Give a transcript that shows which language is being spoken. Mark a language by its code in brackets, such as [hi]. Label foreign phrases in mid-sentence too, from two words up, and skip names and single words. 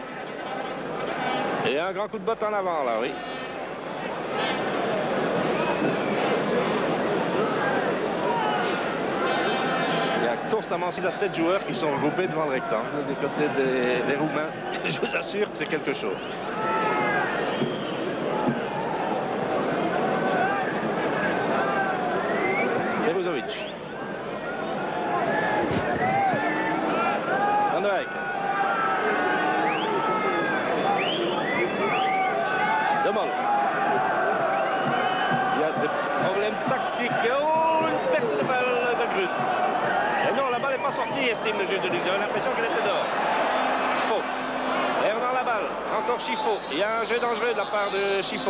[fr] Et un grand coup de botte en avant là, oui. Constamment 6 à 7 joueurs qui sont regroupés devant le rectangle du côté des Roumains. Je vous assure que c'est quelque chose. Peruzovic. Van der Eycken. De Mol. Il y a des problèmes tactiques. Oh, une perte de balle de Grun. Et non, la balle n'est pas sortie, estime le juge de lutte. J'avais l'impression qu'elle était dehors. Chifo. Et on a la balle. Encore Chifo. Il y a un jeu dangereux de la part de Chifo.